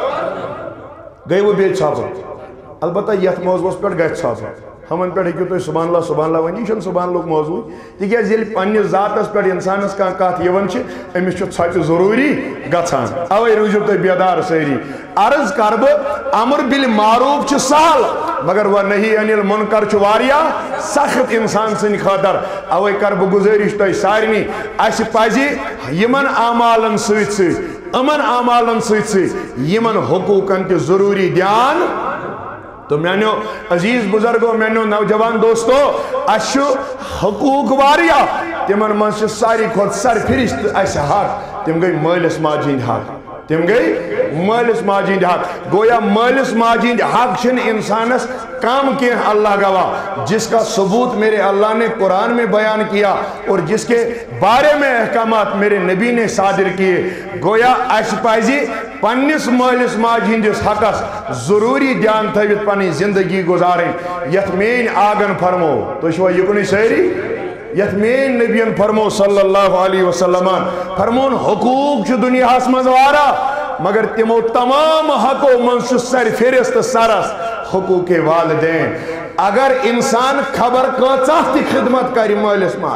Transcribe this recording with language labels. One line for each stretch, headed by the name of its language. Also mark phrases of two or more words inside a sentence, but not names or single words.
Kashmiri: گٔے وۄنۍ بیٚیہِ ژھۄپہٕ البتہ یتھ موضوعس پٮ۪ٹھ گژھِ ژھۄپہٕ ہمن پٮ۪ٹھ ہیٚکِو تُہۍ
Arabic: سبحان اللہ
Kashmiri: ؤنِتھ یہِ چھُنہٕ
Arabic: سبحان اللہ
Kashmiri: موضوع تِکیازِ ییٚلہِ پننِس ذاتس پٮ۪ٹھ انسانس کانٛہہ کتھ یِوان چھِ أمِس چھُ ژھۄپہِ ضروٗری گژھان اوے روٗزِو تُہۍ بیدار سٲری عرض کر بہٕ
Arabic: امر بالمعروف
Kashmiri: چھُ سہل مگر وہ
Arabic: نہی عن المنکر
Kashmiri: چھُ واریاہ سخت انسان سٕنٛدِ خٲطرٕ اوے کر بہٕ گُزٲرِش تۄہہِ سارنٕے اَسہِ پزِ یِمن اعمالن سۭتۍ سۭتۍ یِمن اعمالن سۭتۍ سۭتۍ یِمن حقوٗقن تہِ ضروٗری دھیان تو میانیو عزیز بزرگو میانیو نوجوان دوستو اَسہِ چھُ حقوٗق واریاہ تِمن منٛز چھِ ساروی کھۄتہٕ سرفہرست اَسہِ حق تِم گٔے مٲلِس ماجہِ ہٕنٛدۍ حق تِم گٔے مٲلِس ماجہِ ہٕنٛدۍ حق گویا مٲلِس ماجہِ ہٕنٛدۍ حق چھِنہٕ انسانس کم کینٛہہ اللہ گواہ
Urdu: جس کا ثبوت میرے اللہ نے قرآن میں بیان کیا اور جس کے بارے میں احکامات میرے نبی نے صادر کیے
Kashmiri: گویا اَسہِ پزِ پننِس مٲلِس ماجہِ ہٕنٛدِس حقس ضروٗری دھیان تھٲوِتھ پنٕنۍ زندگی گُزارٕنۍ یتھ میٛٲنۍ آگن فرمو تُہۍ چھِوا یُکنُے سٲری یتھ میٛٲنۍ نبیَن فرمو
Arabic: صلی اللہ علیہ وسلمن
Kashmiri: فرمون حقوٗق چھُ دُنیاہس منٛز واریاہ مگر تِمو تمام حقو منٛز چھُ سرفہرست سرس حقوٗق والدین اگر انسان خبر کۭژاہ تہِ خدمت کرِ مٲلِس